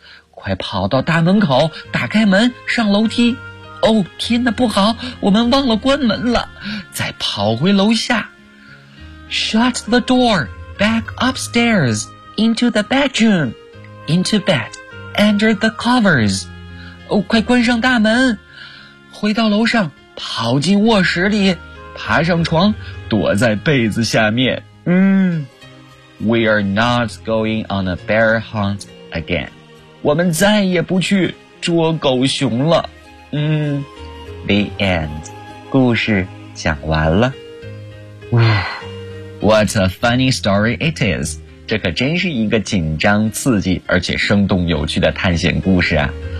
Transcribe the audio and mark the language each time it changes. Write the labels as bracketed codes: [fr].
[zh] 快跑到大门口，打开门，上楼梯。 Oh, 天哪，不好，我们忘了关门了。再跑回楼下。 [en] Shut the door, back upstairs, into the bedroom, into bed, under the covers. [zh] 哦，快关上大门，回到楼上，跑进卧室里，爬上床，躲在被子下面。 [en] We are not going on a bear hunt again. [zh] 我们再也不去捉狗熊了。 [en] The end. [zh] 故事讲完了。 [en] What a funny story it is. [zh] 这可真是一个紧张刺激而且生动有趣的探险故事啊。